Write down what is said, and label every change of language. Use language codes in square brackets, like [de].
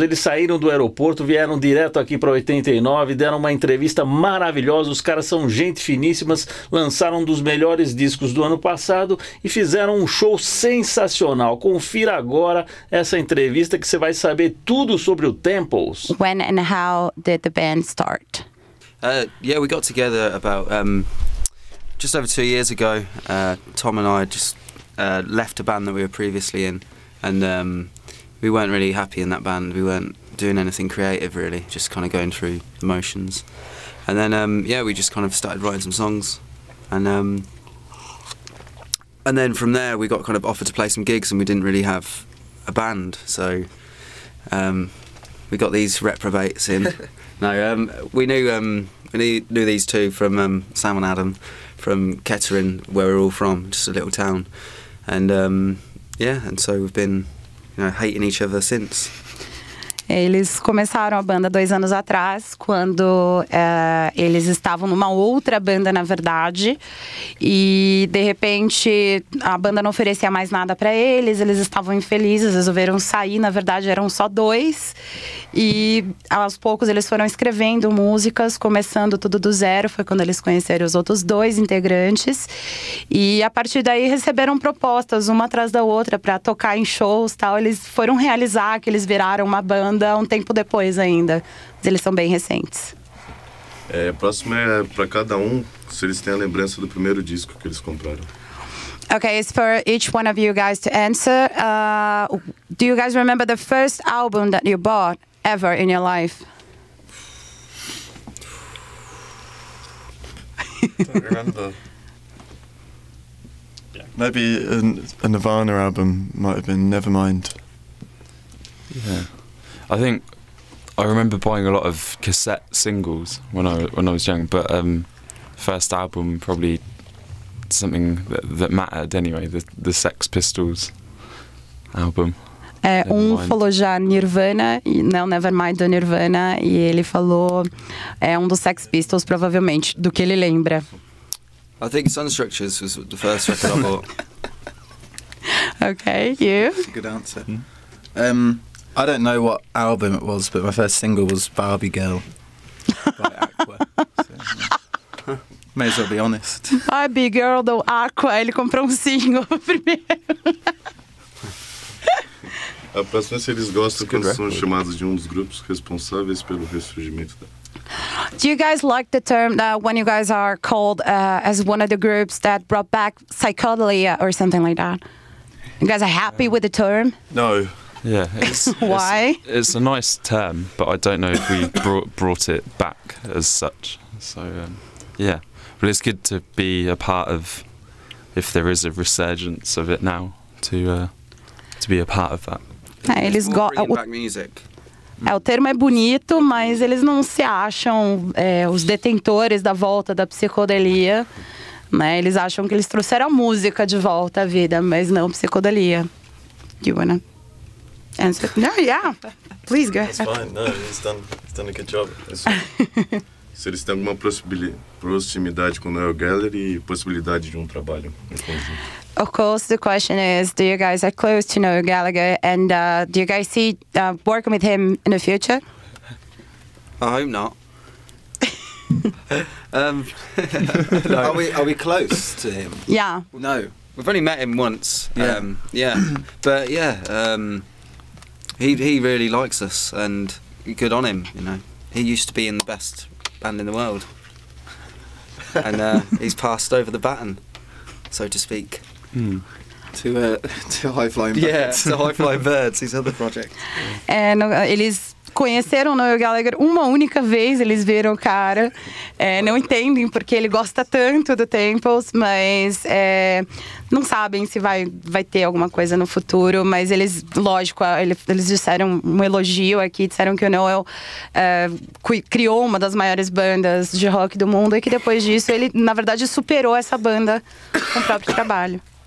[pt] Eles saíram do aeroporto, vieram direto aqui para 89, deram uma entrevista maravilhosa. Os caras são gente finíssimas, lançaram um dos melhores discos do ano passado e fizeram um show sensacional. Confira agora essa entrevista que você vai saber tudo sobre o Temples. [en] When and how did the band start? Yeah, we got together about just over 2 years ago. Tom and I just left a band that we were previously in, and we weren't really happy in that band. We weren't doing anything creative really, just kind of going through the motions. And then yeah, we just kind of started writing some songs, and then from there we got kind of offered to play some gigs, and we didn't really have a band, so we got these reprobates in. No, we knew these two from Sam and Adam from Kettering, where we're all from, just a little town. And yeah, and so we've been, hating each other since. [pt] Eles começaram a banda 2 anos atrás, quando eles estavam numa outra banda, na verdade, e de repente a banda não oferecia mais nada para eles, eles estavam infelizes, resolveram sair. Na verdade eram só 2, e aos poucos eles foram escrevendo músicas, começando tudo do zero. Foi quando eles conheceram os outros 2 integrantes, e a partir daí receberam propostas uma atrás da outra para tocar em shows, tal. Eles foram realizar que eles viraram uma banda um tempo depois ainda, mas eles são bem recentes. A próxima é para cada se eles têm a lembrança do primeiro disco que eles compraram. [en] Okay, it's for each one of you guys to answer. Do you guys remember the first album that you bought ever in your life? Don't remember. Maybe a Nirvana album might have been Nevermind. Yeah, I think I remember buying a lot of cassette singles when I was young, but first album probably something that mattered anyway. The Sex Pistols album. [pt] Falou já Nirvana, não, Nevermind do Nirvana, e ele falou do Sex Pistols, provavelmente, do que ele lembra. [en] I think Sunstructures was the first record I bought. Okay, you? That's a good answer. I don't know what album it was, but my first single was Barbie Girl by Aqua. So, may as well be honest. [pt] Barbie Girl do Aqua, ele comprou single primeiro. A próxima é se eles gostam quando são chamados de dos grupos responsáveis pelo ressurgimento da... [en] Do you guys like the term when you guys are called as one of the groups that brought back psychedelia or something like that? You guys are happy with the term? No. Yeah. Why? It's a nice term, but I don't know if we brought it back as such. So yeah, but it's good to be a part of, if there is a resurgence of it now, to be a part of that. [pt] Eles [en] bringing back music. [pt] O termo é bonito, mas eles não se acham os detentores da volta da psicodelia, né? Eles acham que eles trouxeram a música de volta à vida, mas não psicodelia. [en] You wanna answer? No, yeah. Please go ahead. That's fine. No, he's done a good job. [pt] Se eles têm alguma proximidade com o Noel Gallagher e possibilidade de trabalho em conjunto. [en] Of course, the question is, do you guys are close to Noel Gallagher, and do you guys see working with him in the future? I hope not. Are we close to him? Yeah. No, we've only met him once. Yeah. Yeah, but yeah, he really likes us, and good on him. He used to be in the best band in the world, and he's passed over the baton, so to speak. To High Flying Birds. Yeah, to High Flying Birds, his other project. [pt] Eles conheceram Noel Gallagher uma única vez, eles viram o cara, não entendem porque ele gosta tanto do Temples, mas não sabem se vai ter alguma coisa no futuro, mas eles, lógico, eles disseram um elogio aqui, disseram que o Noel criou uma das maiores bandas de rock do mundo e que depois disso ele, na verdade, superou essa banda com o próprio trabalho.